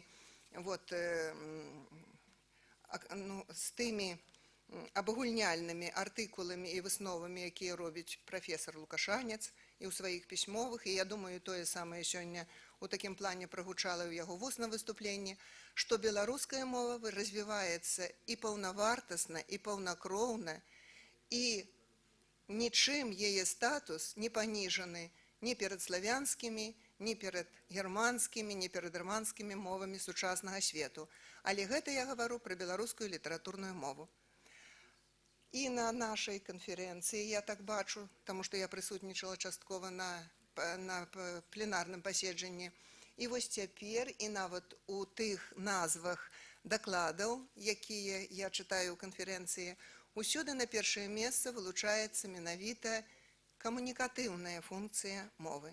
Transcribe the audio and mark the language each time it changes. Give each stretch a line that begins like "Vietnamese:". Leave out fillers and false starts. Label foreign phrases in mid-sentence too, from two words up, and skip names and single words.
Belarusian: тымі абагульняльнымі артыкуламі і высновамі, якія робіць прафесор Лукашанец і ў сваіх пісьмовых, і я думаю, тое самае сёння у такім плане прагучала ў яго вусным выступленні, што беларуская мова развіваецца і паўнавартасна, і паўнакроўна, і нічым яе статус не паніжаны ні перед славянскімі, ні перед германскімі, ні перед романскімі мовамі сучаснага свету. Але гэта я гавару пра беларускую літаратурную мову. І на нашай канферэнцыі, я так бачу, таму што я прысутнічала часткова на пленарным паседжанні, і вось цяпер, і нават у тых назвах дакладаў, якія я чытаю ў канферэнцыі, усюды на першае месца вылучаецца менавіта камунікатыўная функцыя мовы.